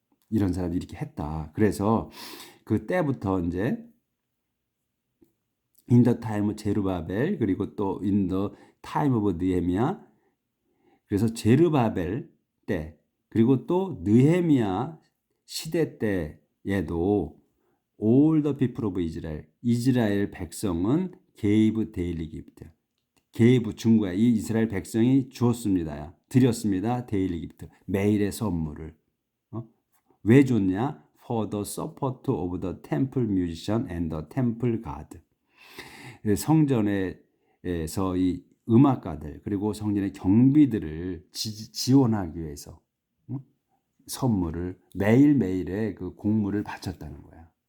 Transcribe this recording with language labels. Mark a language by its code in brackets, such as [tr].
[ko] 이런 사람이 이렇게 했다. 그래서 그 때부터 이제 in the time of 제르바벨 그리고 또 in the time of 느헤미야 그래서 제르바벨 때 그리고 또 느헤미야 시대 때에도 [en] all the people of Israel [ko] 이스라엘 백성은 [en] gave daily gift gave [ko] 준 거야. 이 이스라엘 백성이 주었습니다. 드렸습니다. daily gift 매일의 선물을 왜 줬냐? [en] For the support of the temple musician and the temple guard. [ko] 성전에서 이 음악가들 그리고 성전의 경비들을 지원하기 위해서 선물을 매일매일의 그 공물을 바쳤다는 거야.